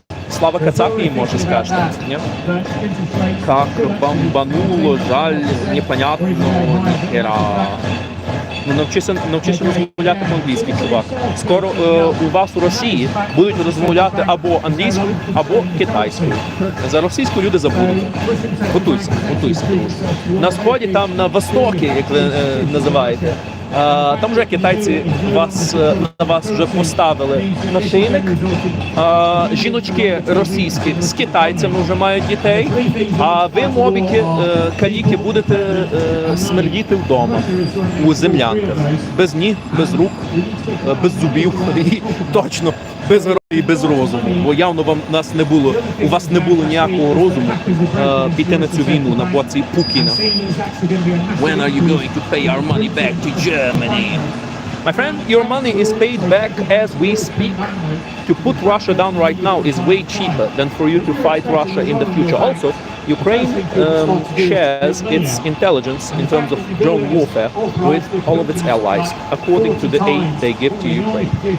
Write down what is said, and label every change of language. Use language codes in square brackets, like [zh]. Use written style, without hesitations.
[uk] Слава Кацапі їм може скажете, ні? [ru] Как бомбануло, жаль, непонятно, ніхера. [uk] Ну, навчися розмовляти по-англійськи, чувак. Скоро у вас у Росії будуть розмовляти або англійською, або китайською. За російську люди забудуть. Готуйся. На сході, там на востокі, як ви називаєте, там вже китайці на вас вже поставили нашийник. Жіночки російські з китайцями вже мають дітей, а ви, мобіки, каліки, будете смердіти вдома у землянках. Без ніг, без рук, без зубів і точно без грошей і без розуму. Бо явно у вас не було ніякого розуму піти на цю війну на боці Путіна. [en] When are you going to pay our money back to Germany? My friend, your money is paid back as we speak. To put Russia down right now is way cheaper than for you to fight Russia in the future. Also, Ukraine shares its intelligence in terms of drone warfare with all of its allies, according to the aid they give to Ukraine.